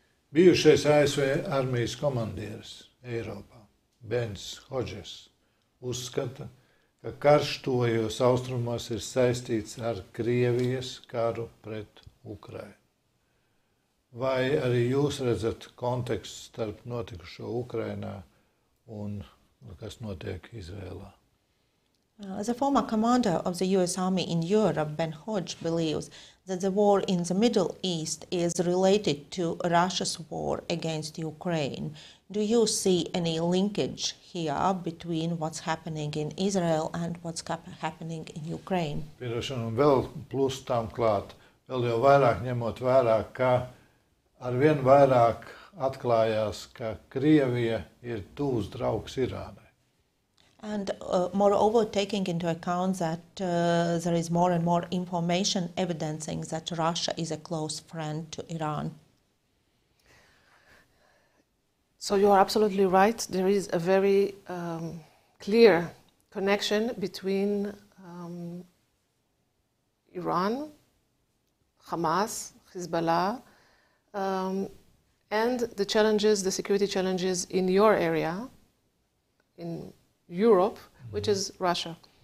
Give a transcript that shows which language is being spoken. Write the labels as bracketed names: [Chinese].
[Latvian] Bijušais ASV armijas komandieris Eiropā, Bens Hodžers, uzskata, ka karš tuvajos austrumos ir saistīts ar Krievijas karu pret Ukrainu. Vai arī jūs redzat kontekstu starp notikušo Ukrainā un kas notiek Izrēlā? [English] As a former commander of the US Army in Europe, Ben Hodge believes that the war in the Middle East is related to Russia's war against Ukraine. Do you see any linkage here between what's happening in Israel and what's happening in Ukraine? [Latvian] Piedošana, un vēl plus tam klāt, vēl jau vairāk ņemot vērā, ka arvien vairāk atklājās, ka Krievija ir tuvs draugs Irānai. [English] And moreover, taking into account that there is more and more information evidencing that Russia is a close friend to Iran. So you are absolutely right. There is a very clear connection between Iran, Hamas, Hezbollah, and the challenges, the security challenges in your area, in Europe, which is Russia.